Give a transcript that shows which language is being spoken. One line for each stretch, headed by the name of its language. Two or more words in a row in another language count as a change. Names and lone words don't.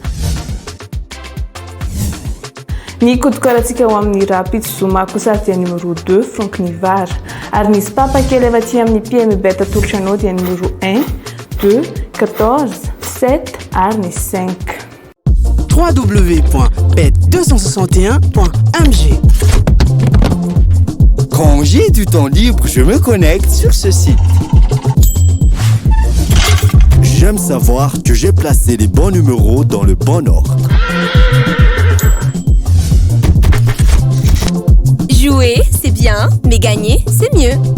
Malagasy: Ny kodikaratsika ho amin'ny Rapid Zoma kosa dia numéro 2 Franck Nivard ary nisy papakely avy aty amin'ny PMU bet atolotra anao dia numéro 1, 2, 14, 7 ary ny 5. www.bet261.mg.
French: Quand j'ai du temps libre, je me connecte sur ce site. J'aime savoir que j'ai placé les bons numéros dans le bon ordre. Jouer, c'est bien, mais gagner, c'est mieux.